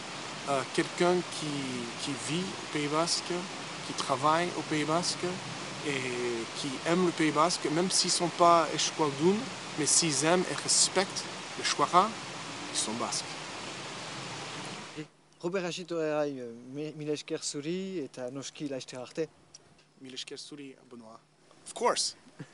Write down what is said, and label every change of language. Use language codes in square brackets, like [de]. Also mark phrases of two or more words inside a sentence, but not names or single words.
[fr] Quelqu'un qui vit au Pays Basque, qui travaille au Pays Basque et qui aime le Pays Basque, même s'ils ne sont pas eskualdun, mais s'ils aiment et respectent le Shuara, ils sont basques. [eu] Robert Hachitorerai, mila esker zuri eta noski laster arte. Mila esker zuri, [en] Benoît. Of course.